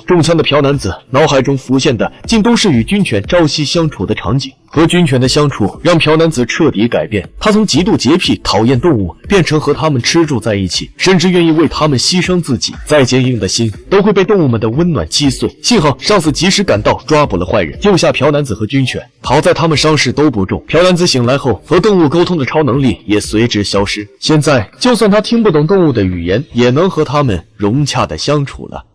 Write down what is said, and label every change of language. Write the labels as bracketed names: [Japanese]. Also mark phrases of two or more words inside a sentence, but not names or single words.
[Chinese] 中槍的朴男子腦海中浮現的竟都是與軍犬朝夕相處的場景。和軍犬的相處讓朴男子徹底改變，他從極度潔癖討厭動物變成和他們吃住在一起，甚至願意為他們犧牲自己。再堅硬的心都會被動物們的溫暖擊碎。幸好上司及時趕到，抓捕了壞人，救下朴男子和軍犬。好在他們傷勢都不重。朴男子醒來後，和動物溝通的超能力也隨之消失。現在就算他聽不懂動物的語言，也能和他們融洽地相處了。